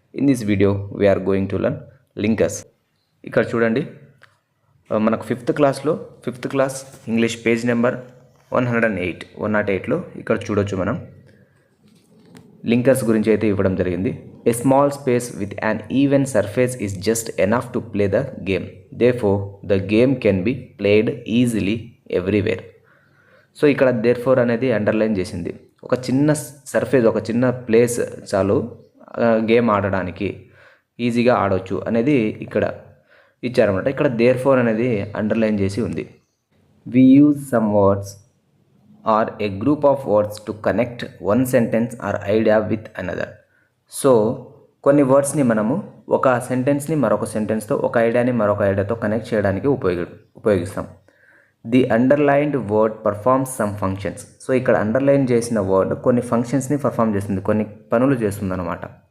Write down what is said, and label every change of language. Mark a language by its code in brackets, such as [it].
[en] In this video, we are going to learn linkers. [te] ఇక్కడ చూడండి మనకు fifth class English page number 108లో ఇక్కడ చూడొచ్చు మనం లింకర్స్ గురించి అయితే ఇవ్వడం జరిగింది. [en] A small space with an even surface is just enough to play the game. Therefore, the game can be played easily everywhere. [te] So ఇక్కడ therefore అనేది అండర్లైన్ చేసింది. ఒక చిన్న సర్ఫేస్, ఒక చిన్న ప్లేస్ చాలు గేమ్ ఆడడానికి, ఈజీగా ఆడవచ్చు అనేది ఇక్కడ ఇచ్చారన్నమాట. ఇక్కడ therefore అనేది అండర్లైన్ చేసి ఉంది. [en] We use some words or a group of words to connect one sentence or idea with another. [te] So కొన్ని వర్డ్స్ని మనము ఒక సెంటెన్స్ని మరొక సెంటెన్స్తో, ఒక ఐడియాని మరొక ఐడియాతో కనెక్ట్ చేయడానికి ఉపయోగిస్తాం. [en] The underlined word performs some functions. [te] So ఇక్కడ అండర్లైన్ చేసిన వర్డ్ కొన్ని ఫంక్షన్స్ని పర్ఫామ్ చేస్తుంది, కొన్ని పనులు చేస్తుంది అనమాట.